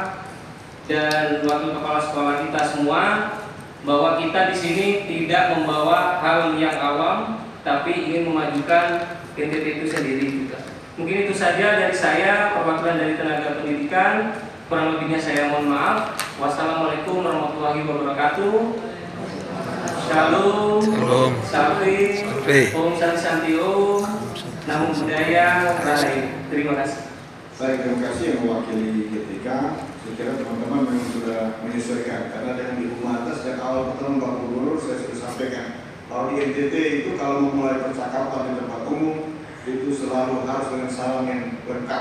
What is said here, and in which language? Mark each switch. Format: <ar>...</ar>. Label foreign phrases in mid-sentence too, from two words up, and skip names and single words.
<id>dan Wakil Kepala Sekolah kita semua, bahwa kita di sini tidak membawa hal yang awam, tapi ingin memajukan NTT itu sendiri juga. Mungkin itu saja dari saya, perwakilan dari tenaga pendidikan. Kurang lebihnya saya mohon maaf.</id> <ar>والسلام عليكم ورحمة الله وبركاته.</ar> <id>Shalom. Salam.</id> <sa>ॐ शान्ति ॐ.</sa> <pi>Namo Buddhaya.</pi> <sa>Rahayu.</sa> <id>Terima kasih. Saya terima kasih yang mewakili GTK. Saya kira teman-teman memang sudah menyesuaikan, karena dengan di rumah atas dan awal pertemuan Pak Gubernur saya sudah sampaikan kalau di NTT itu kalau memulai percakapan di tempat umum itu selalu harus dengan salam yang lengkap.</id>